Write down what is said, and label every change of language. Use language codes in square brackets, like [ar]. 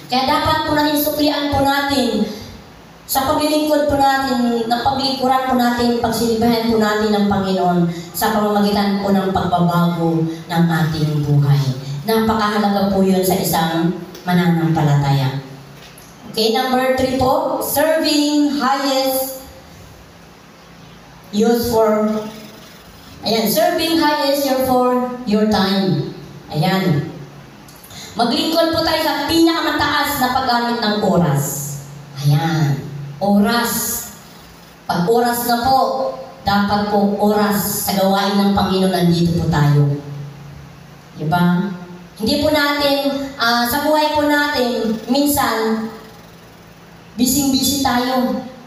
[tl] Kaya dapat po natin suklian po natin sa paglilingkod po natin, ng paglingkuran po natin, pagsilbihan po natin ng Panginoon sa pamamagitan po ng pagbabago ng ating buhay. Napakahalaga po yun sa isang mananampalataya. [en] Okay, number 3 po, serving highest use for, serving highest use for your time. [tl] Ayan. Maglingkod po tayo sa pinakamataas na paggamit ng oras. Ayan. Oras. Pag oras na po, dapat po oras sa gawain ng Panginoon, nandito po tayo. Diba? Hindi po natin, sa buhay po natin, minsan, busy-busy tayo.